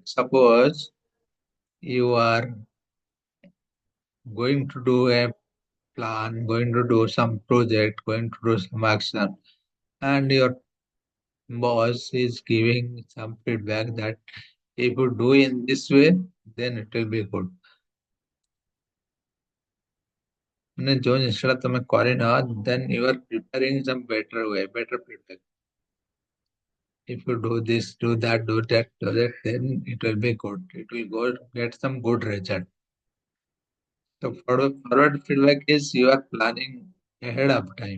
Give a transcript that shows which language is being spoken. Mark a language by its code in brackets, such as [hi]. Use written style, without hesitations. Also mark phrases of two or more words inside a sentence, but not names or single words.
[en] Suppose you are going to do a plan, going to do some project, going to do some action, and your boss is giving some feedback that if you do in this way, then it will be good. [or] ମାନେ ଯୋଉ ଜିନିଷଟା ତମେ କରିନ, [en] then you are preparing some better way, better feedback. If you do this, do that, then it will be good. It will go get some good result. So forward feedback is you are planning ahead of time.